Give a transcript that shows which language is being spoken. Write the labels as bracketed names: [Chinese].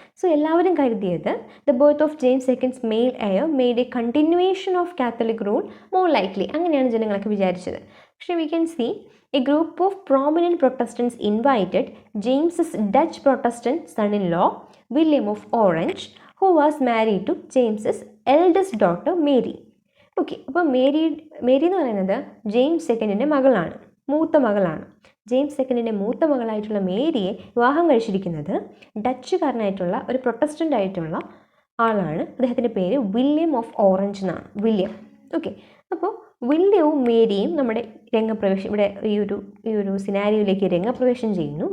[English] so [Malayalam] എല്ലാവരും കരുതിയത് [English] The birth of James second's male heir made a continuation of Catholic rule more likely. [Malayalam] അങ്ങനെയാണ് ജനങ്ങളൊക്കെ വിചാരിച്ചത്. പക്ഷേ [English] We can see a group of prominent Protestants invited James's Dutch Protestant son in law William of Orange, who was married to James's eldest daughter Mary. [Malayalam] Okay, അപ്പോൾ Mary എന്ന് പറയുന്നത് James സെക്കൻഡിൻ്റെ മകളാണ്, മൂത്ത മകളാണ്. ജെയിംസ് സെക്കൻഡിൻ്റെ മൂത്ത മകളായിട്ടുള്ള മേരിയെ വിവാഹം കഴിച്ചിരിക്കുന്നത് ഡച്ചുകാരനായിട്ടുള്ള ഒരു പ്രൊട്ടസ്റ്റൻ്റ് ആയിട്ടുള്ള ആളാണ്. അദ്ദേഹത്തിൻ്റെ പേര് വില്യം ഓഫ് ഓറഞ്ച് എന്നാണ്, വില്യം. ഓക്കെ, അപ്പോൾ വില്യവും മേരിയും നമ്മുടെ രംഗപ്രവേശം ഇവിടെ ഈ ഒരു സിനാരിയോയിലേക്ക് രംഗപ്രവേശം ചെയ്യുന്നു.